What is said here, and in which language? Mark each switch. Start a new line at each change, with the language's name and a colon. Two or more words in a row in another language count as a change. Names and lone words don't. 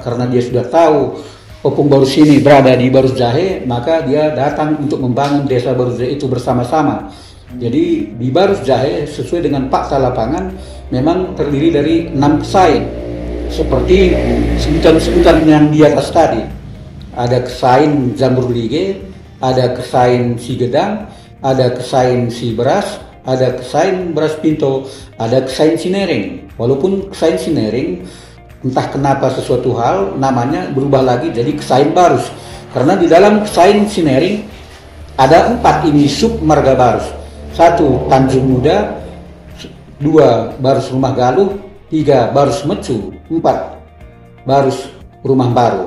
Indonesian: Karena dia sudah tahu Apung Barus ini berada di Barus Jahe, maka dia datang untuk membangun desa Barus Jahe itu bersama-sama. Jadi di Barus Jahe sesuai dengan fakta lapangan memang terdiri dari 6 kesain, seperti sebutan-sebutan yang di atas tadi. ada kesain jamur lige, ada kesain si gedang, ada kesain si beras, ada kesain beras pinto, ada kesain sinereng. Walaupun kesain sinereng entah kenapa sesuatu hal namanya berubah lagi jadi kesain barus. Karena di dalam kesain sinereng ada 4 ini sub marga barus. 1 Tanjung Muda, 2 Barus Rumah Galuh, 3 Barus Mecu, 4 Barus Rumah Baru.